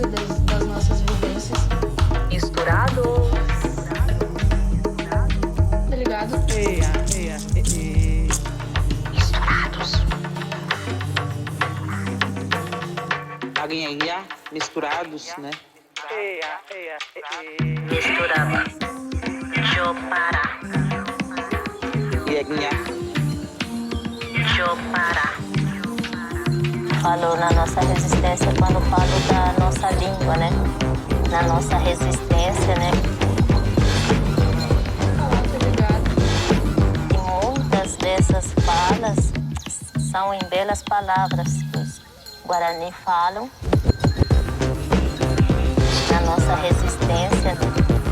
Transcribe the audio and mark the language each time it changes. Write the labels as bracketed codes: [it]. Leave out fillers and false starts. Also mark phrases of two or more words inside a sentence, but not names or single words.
[pt] Das nossas vivências. Misturado. Tá ligado? Misturados. Aguinha, misturados, né? Misturaba. Chopara. Ieguinha. Chopara. Falo na nossa resistência quando falo da nossa língua, né? Na nossa resistência, né? E muitas dessas falas são em belas palavras que os Guarani falam na nossa resistência, né?